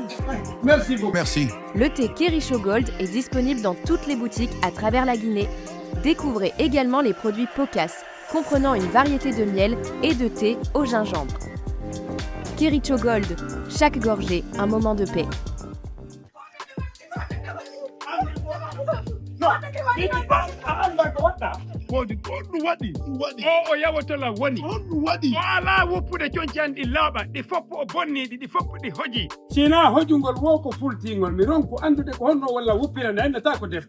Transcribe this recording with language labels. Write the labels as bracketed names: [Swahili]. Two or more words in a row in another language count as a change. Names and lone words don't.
[French] Merci beaucoup. Merci. Le thé Kericho Gold est disponible dans toutes les boutiques à travers la Guinée. Découvrez également les produits Pocas, comprenant une variété de miel et de thé au gingembre. Kericho Gold, chaque gorgée, un moment de paix. [Fula] O yawotola woni ala woppude coñcanɗi laaɓa ɗi foppu o bonniɗi ɗi foppu ɗi hoji sina hojugol wo ko fultingol mi ronko andude ko honno walla woppirande annata ko defgo